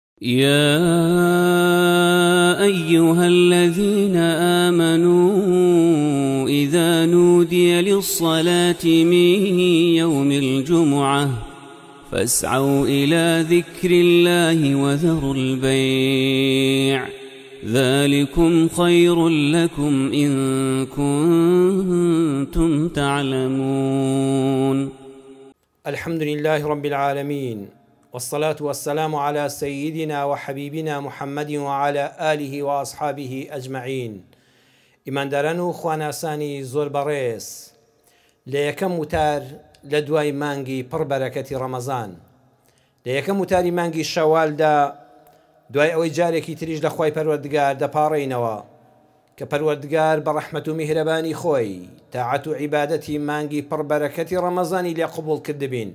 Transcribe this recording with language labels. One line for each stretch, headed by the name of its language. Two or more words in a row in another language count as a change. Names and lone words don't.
Arabic: يا أيها الذين آمنوا إذا نودي للصلاة من يوم الجمعة فاسعوا إلى ذكر الله وذروا البيع ذلكم خير لكم إن كنتم تعلمون. الحمد لله رب العالمين، والصلاة والسلام على سيدنا وحبيبنا محمد وعلى آله وأصحابه أجمعين.
Central Kurdish: ئیمانداران و خواناسانی زۆر بەڕێز، لە یەکەم وتار لە دوای مانگی پڕبەرەکەتی ڕەمەزان، لە یەکەم وتاری مانگی شەوالدا، دوای ئەوەی جارێکی تریش لە خوای پەروەردگار دەپاڕێینەوە کە پەروەردگار بە ڕەحمەت و میهرەبانی خۆی تاعەت و عیبادەتی مانگی پڕبەرەکەتی ڕەمەزانی لێ قبوڵ کردبین.